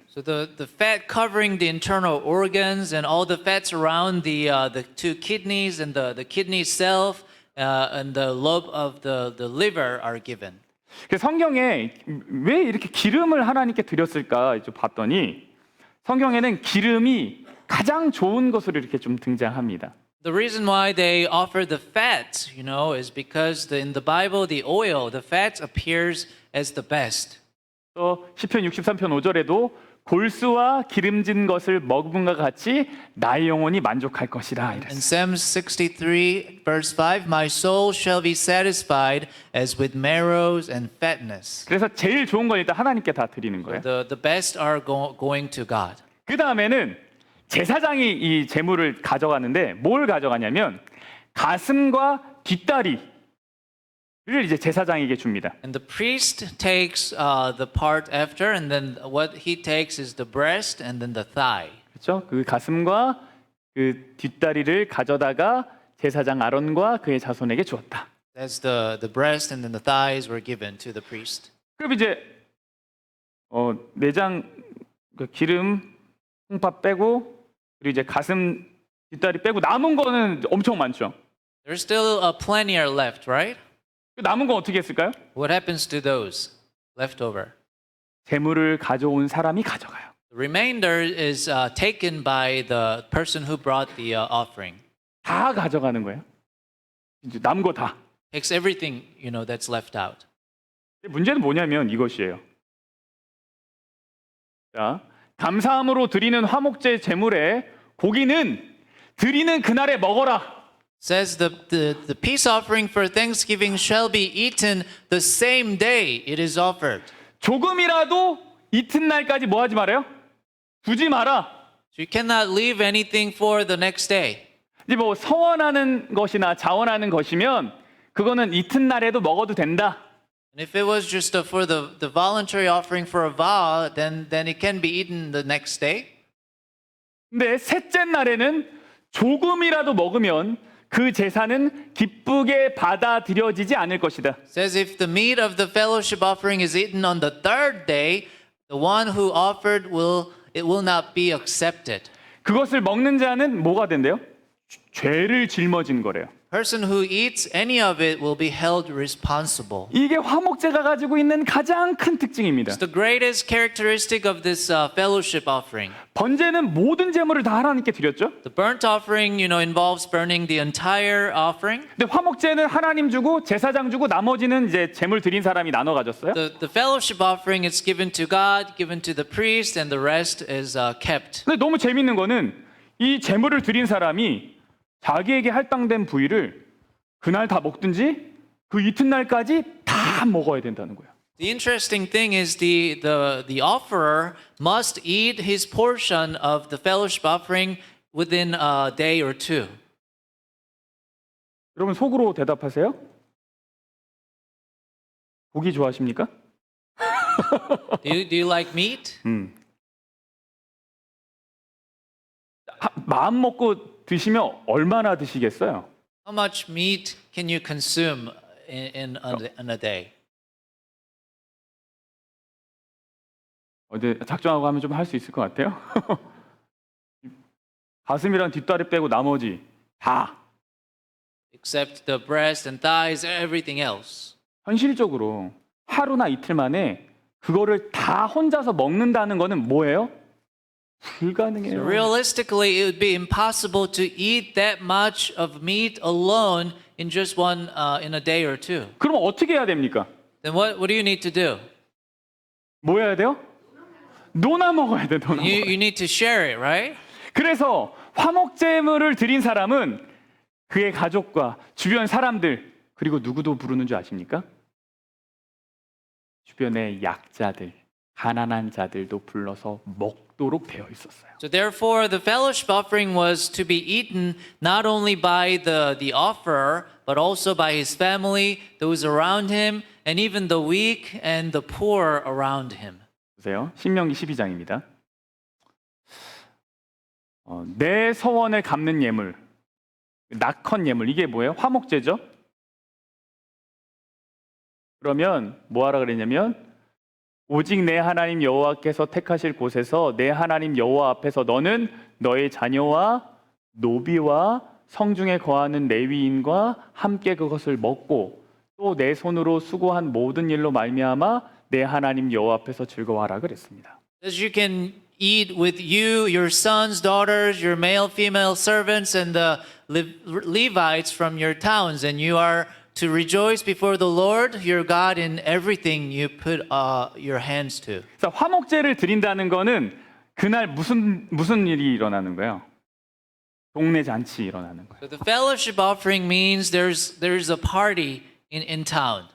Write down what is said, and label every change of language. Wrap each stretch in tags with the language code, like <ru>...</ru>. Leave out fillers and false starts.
<en>So the fat covering the internal organs and all the fats around the two kidneys and the kidney itself and the lobe of the liver are given.</en> <ko>성경에 왜 이렇게 기름을 하나님께 드렸을까 이제 봤더니 성경에는 기름이 가장 좋은 것으로 이렇게 좀 등장합니다.</ko> <en>The reason why they offer the fat, is because in the Bible the oil, the fat appears as the best.</en> <ko>또 시편 63편 5절에도 골수와 기름진 것을 먹음과 같이 나의 영혼이 만족할 것이라</ko> <en>In</en> <ko>이랬어요.</ko> <en>Psalm 63 verse 5, my soul shall be satisfied as with marrows and fatness.</en> <ko>그래서 제일 좋은 건 일단 하나님께 다 드리는 거예요.</ko> <en>The best are going to God.</en> <ko>그 다음에는 제사장이 이 제물을 가져가는데 뭘 가져가냐면 가슴과 뒷다리를 이제 제사장에게 줍니다.</ko> <en>And the priest takes the part after, and then what he takes is the breast and then the thigh.</en> <ko>그렇죠? 그 가슴과 그 뒷다리를 가져다가 제사장 아론과 그의 자손에게 주었다.</ko> <en>As the breast and then the thighs were given to the priest.</en> <ko>그럼 이제 내장 그 기름 콩팥 빼고 그리고 이제 가슴 뒷다리 빼고 남은 거는 엄청 많죠.</ko> <en>There's still plenty are left, right?</en> <ko>그 남은 거 어떻게 했을까요?</ko> <en>What happens to those left over?</en> <ko>재물을 가져온 사람이 가져가요.</ko> <en>The remainder is taken by the person who brought the offering.</en> <ko>다 가져가는 거예요. 이제 남은 거 다.</ko> <en>Takes everything, that's left out.</en> <ko>문제는 뭐냐면 이것이에요. 자, 감사함으로 드리는 화목제 제물에 고기는 드리는 그날에 먹어라.</ko> <en>Says the peace offering for Thanksgiving shall be eaten the same day it is offered.</en> <ko>조금이라도 이튿날까지 뭐 하지 말아요? 두지 마라.</ko> <en>So you cannot leave anything for the next day.</en> <ko>이제 뭐 서원하는 것이나 자원하는 것이면 그거는 이튿날에도 먹어도 된다.</ko> <en>And if it was just for the voluntary offering for a vow, then it can be eaten the next day.</en> <ko>근데 셋째 날에는 조금이라도 먹으면 그 제사는 기쁘게 받아들여지지 않을 것이다.</ko> <en>Says if the meat of the fellowship offering is eaten on the third day, the one who offered will not be accepted.</en> <ko>그것을 먹는 자는 뭐가 된대요? 죄를 짊어진 거래요.</ko> <en>Person who eats any of it will be held responsible.</en> <ko>이게 화목제가 가지고 있는 가장 큰 특징입니다.</ko> <en>It's the greatest characteristic of this fellowship offering.</en> <ko>번제는 모든 제물을 다 하나님께 드렸죠.</ko> <en>The burnt offering, involves burning the entire offering.</en> <ko>근데 화목제는 하나님 주고 제사장 주고 나머지는 이제 제물 드린 사람이 나눠 가졌어요.</ko> <en>The fellowship offering is given to God, given to the priest, and the rest is kept.</en> <ko>근데 너무 재밌는 거는 이 제물을 드린 사람이 자기에게 할당된 부위를 그날 다 먹든지 그 이튿날까지 다 먹어야 된다는 거예요.</ko> <en>The interesting thing is the offerer must eat his portion of the fellowship offering within a day or two.</en> <ko>여러분 속으로 대답하세요. 고기 좋아하십니까?</ko> <en>Do you like meat?</en> <ko>마음 먹고 드시면 얼마나 드시겠어요?</ko> <en>How much meat can you consume in a day?</en> <ko>어제 작정하고 하면 좀 할 수 있을 것 같아요. 가슴이랑 뒷다리 빼고 나머지 다</ko> <en>Except the breast and thighs, everything else.</en> <ko>현실적으로 하루나 이틀 만에 그거를 다 혼자서 먹는다는 거는 뭐예요? 불가능해요.</ko> <en>Realistically, it would be impossible to eat that much of meat alone in just in a day or two.</en> <ko>그럼 어떻게 해야 됩니까?</ko> <en>Then what do you need to do?</en> <ko>뭐 해야 돼요? 노나 먹어야 돼, 노나</ko> <en>You</en> <ko>먹어야 돼.</ko> <en>need to share it, right?</en> <ko>그래서 화목제물을 드린 사람은 그의 가족과 주변 사람들 그리고 누구도 부르는 줄 아십니까? 주변의 약자들, 가난한 자들도 불러서 먹도록 되어 있었어요.</ko> <en>So therefore, the fellowship offering was to be eaten not only by the offerer, but also by his family, those around him, and even the weak and the poor around him.</en> <ko>보세요. 신명기 12장입니다. 내 서원을 갚는 예물, 낙헌 예물 이게 뭐예요? 화목제죠. 그러면 뭐 하라 그랬냐면 오직 내 하나님 여호와께서 택하실 곳에서 내 하나님 여호와 앞에서 너는 너의 자녀와 노비와 성중에 거하는 레위인과 함께 그것을 먹고 또 내 손으로 수고한 모든 일로 말미암아 내 하나님 여호와 앞에서 즐거워하라 그랬습니다.</ko> <en>As you can eat with you, your sons, daughters, your male, female servants, and the Levites from your towns, and you are to rejoice before the Lord your God in everything you put your hands to.</en> <ko>그래서 화목제를 드린다는 거는 그날 무슨 일이 일어나는 거예요? 동네 잔치 일어나는 거예요.</ko> <en>So the fellowship offering means there's a party in town.</en>